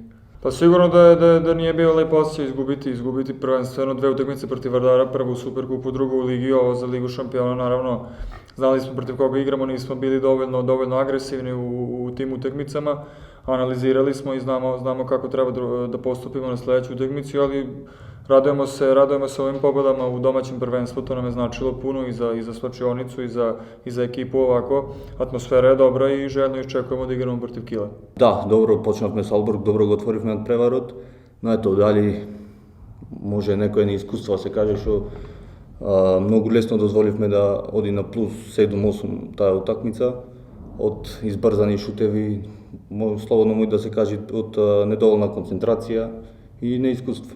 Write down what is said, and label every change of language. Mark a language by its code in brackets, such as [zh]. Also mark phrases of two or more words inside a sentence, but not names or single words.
[sr] Pa sigurno da nije bio lep osjećaj izgubiti prvenstveno 2 utakmice protiv Vardara, prvu u Superkupu, drugu u Ligi, ovo za Ligu šampiona, naravno, znali smo protiv koga igramo, nismo bili dovoljno agresivni u tim utakmicama, analizirali smo i znamo kako treba da postupimo na sledeću utakmicu, ali radujemo se ovim pobedama u domaćem prvenstvu, to nam je značilo puno i za slačionicu i za ekipu ovako. Atmosfera je dobra i željno iščekujemo da igramo protiv Kila. [mk] Да, добро почнавме Салбург, добро го отворивме надпреварот, но ето дали може некој неискуство се каже што многу лесно дозволивме да оди на плюс 7-8 таа утакмица од избрзани шутеви, слободно може да се каже од недоволна концентрација и неискуство.